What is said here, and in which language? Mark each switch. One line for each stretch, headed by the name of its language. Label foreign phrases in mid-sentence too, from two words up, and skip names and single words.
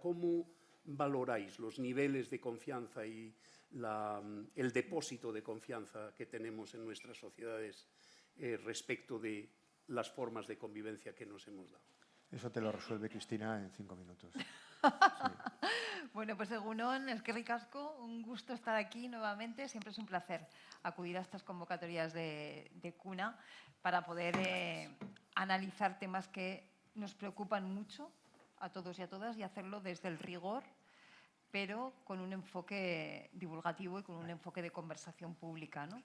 Spanish: ¿Cómo valoráis los niveles de confianza y el depósito de confianza que tenemos en nuestras sociedades respecto de las formas de convivencia que nos hemos dado? Eso te lo resuelve Cristina en 5 minutos. Sí. Bueno, pues
Basque: egunon, eskerrik asko,
Spanish: un gusto estar aquí nuevamente. Siempre es un placer acudir a estas convocatorias de CUNA para poder analizar temas que nos preocupan mucho a todos y a todas y hacerlo desde el rigor, pero con un enfoque divulgativo y con un enfoque de conversación pública, ¿no?